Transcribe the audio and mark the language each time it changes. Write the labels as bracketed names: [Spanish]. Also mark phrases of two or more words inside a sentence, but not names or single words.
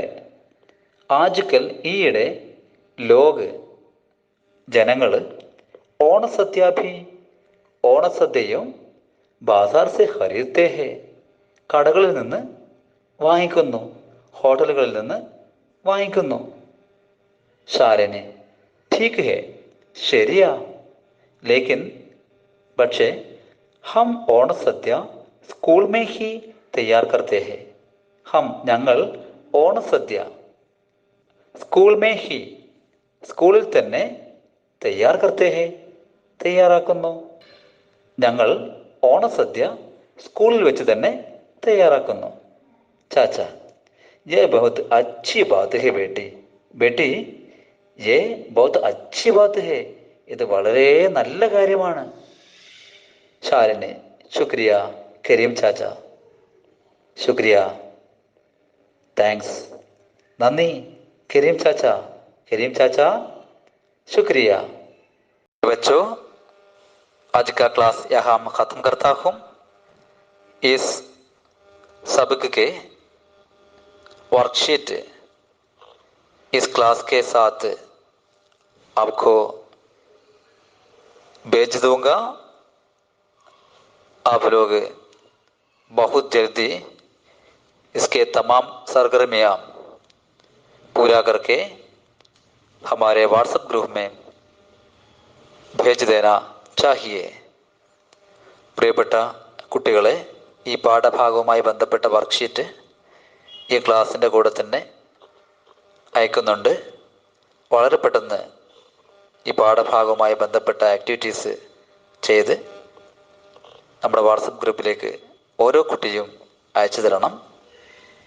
[Hindi] आज कल [Malayalam] ഈയിടെ, ലോക് ജനങ്ങള്, ഓണസദ്യാഭി ഓണസദ്യയും, [Hindi] बाज़ार से खरीदते हैं [Malayalam] കടകളിൽ നിന്ന് വാങ്ങിക്കുന്നു, ഹോട്ടലുകളിൽ നിന്ന് വാങ്ങിക്കുന്നു. ശാലിനി: [Hindi] ठीक है, [Malayalam] ശരിയാ. [Hindi] ലേക്കിൻ പക്ഷേ, हम ओणसद्या स्कूल में ही तैयार करते हैं. [Malayalam] ഞങ്ങൾ ഓണസദ്യ [Hindi] स्कूल में ही [Malayalam] സ്കൂളിൽ തന്നെ [Hindi] तैयार करते हैं [Malayalam] തയ്യാറാക്കുന്നു. ഞങ്ങൾ ഓണസദ്യ സ്കൂളിൽ വെച്ച് തന്നെ തയ്യാറാക്കുന്നു. [Hindi] ചാച്ച ये बहुत अच्छी बात है बेटी. बेटी ये बहुत अच्छी बात है. [Malayalam] ഇത് വളരെ നല്ല കാര്യമാണ്. ശാലിനി ശുക്രിയ കരീം ചാച്ച. ശുക്രിയ, താങ്ക്സ്, നന്ദി करीम चाचा. [Hindi] करीम चाचा शुक्रिया. बच्चों, आज का क्लास यहाँ मैं ख़त्म करता हूँ. इस सबक के वर्कशीट इस क्लास के साथ आपको भेज दूंगा. आप लोग बहुत जल्दी इसके तमाम सरगर्मियाँ पूरा करके हमारे व्हाट्सएप ग्रुप में भेज देना चाहिए. [Malayalam] പ്രിയപ്പെട്ട കുട്ടികളെ, ഈ പാഠഭാഗവുമായി ബന്ധപ്പെട്ട വർക്ക്ഷീറ്റ് ഈ ക്ലാസ്സിൻ്റെ കൂടെ തന്നെ അയക്കുന്നുണ്ട്. വളരെ പെട്ടെന്ന് ഈ പാഠഭാഗവുമായി ബന്ധപ്പെട്ട ആക്ടിവിറ്റീസ് ചെയ്ത് നമ്മുടെ വാട്സപ്പ് ഗ്രൂപ്പിലേക്ക് ഓരോ കുട്ടിയും അയച്ചു തരണം.